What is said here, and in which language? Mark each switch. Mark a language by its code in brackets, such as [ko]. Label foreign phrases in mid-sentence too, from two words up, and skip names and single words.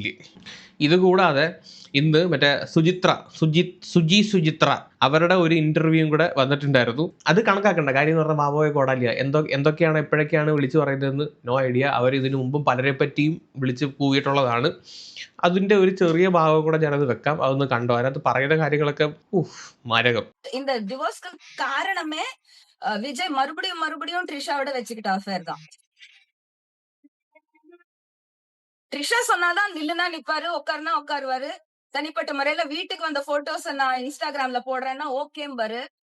[ml] ഇതുകൂടാതെ ഇന്ന് മറ്റേ സുജിത്ര അവരുടെ ഒരു ഇന്റർവ്യൂവും കൂടെ വന്നിട്ടുണ്ടായിരുന്നു. അത് കണക്കാക്കണ്ട കാര്യം എന്ന് പറഞ്ഞാൽ മാവോയെ കോടാലിയ എന്തൊക്കെയാണ് എപ്പോഴൊക്കെയാണ് വിളിച്ചു പറയുന്നതെന്ന് [en] no idea. [ml] അവർ ഇതിനു മുമ്പും പലരെ പറ്റിയും വിളിച്ച് കൂവിയിട്ടുള്ളതാണ്. അതിന്റെ ഒരു ചെറിയ ഭാഗം കൂടെ ഞാനത് വെക്കാം, അതൊന്ന് കണ്ടോ. അതിനകത്ത് പറയുന്ന കാര്യങ്ങളൊക്കെ മാരകം. [ta] இந்த டிவோர்ஸ்க்கு காரணமே விஜய் மறுபடியும் ட்ரிஷாவோட வச்சுக்கிட்ட அஃபேர் தான். ட்ரிஷா சொன்னாதான் நில்லுனா நிப்பாரு, உட்காருனா உட்காருவாரு. தனிப்பட்ட முறையில வீட்டுக்கு வந்த போட்டோஸ் நான் இன்ஸ்டாகிராம்ல போடுறேன்னா ஓகேம்பாரு.